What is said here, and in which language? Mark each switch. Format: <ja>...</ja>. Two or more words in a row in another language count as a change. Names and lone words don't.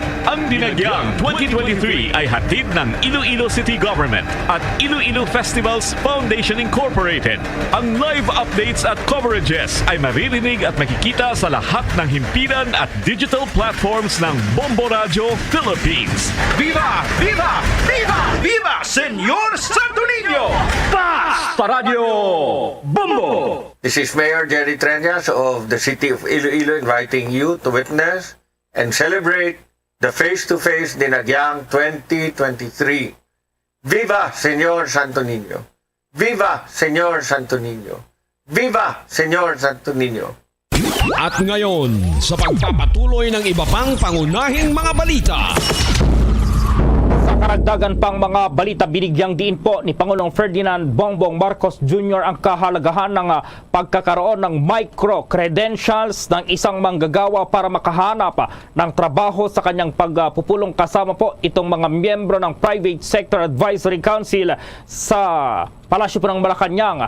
<tl>Ang Dinagyang 2023 ay hatid ng Iloilo City Government at Iloilo Festivals Foundation Incorporated. Ang</tl> <en>live updates</en> <tl>at coverages ay maririnig at makikita sa lahat ng himpilan at</tl> <en>digital platforms</en> <tl>ng Bombo Radio Philippines. Philippines.</tl> <es>Viva! Viva! Viva! Viva! Senyor Santo Niño! Paz!</es> <tl>Paradyo Bombo!</tl> <en>This is Mayor Jerry Treñas of the City of Iloilo inviting you to witness and celebrate the face-to-face Dinagyang 2023.</en> <es>Viva Senyor Santo Niño! Viva Senyor Santo Niño! Viva Senyor Santo Niño!</es> <tl>At ngayon, sa pagpapatuloy ng iba pang pangunahing mga balita. Sa karagdagan pang mga balita, binigyang diin po ni Pangulong Ferdinand Bongbong Marcos Jr. ang kahalagahan ng pagkakaroon ng micro-credentials ng isang manggagawa para makahanap ng trabaho sa kanyang pagpupulong, kasama po itong mga miyembro ng Private Sector Advisory Council sa Palasyo po ng Malacanang.</tl>